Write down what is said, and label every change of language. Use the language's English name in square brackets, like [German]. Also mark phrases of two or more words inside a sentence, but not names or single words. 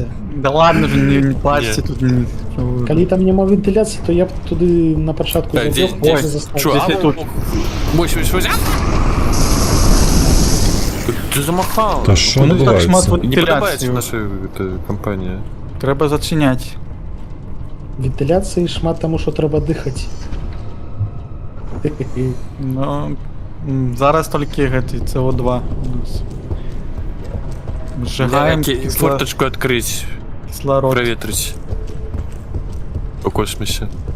[Russian] Да ладно же, не плачьте тут. [Belarusian] Калі там няма вентыляцыі, то я б туды на пачатку [Russian] Ой, Чё, Здесь и тут. [Belarusian] Вось. Ты замахал. [Ukrainian] Та що [Belarusian] Ну, так шмат адбуваецца? [Ukrainian] Не подобається вентиляцію. наша компанія. Треба зачиняти. [Belarusian] Вентыляцыі шмат таму, што трэба дыхаць. Ну, зараз тільки гэты СО2 у нас. [Russian] Сжигаем Форточку открыть, кислород. проветрить. По космосе.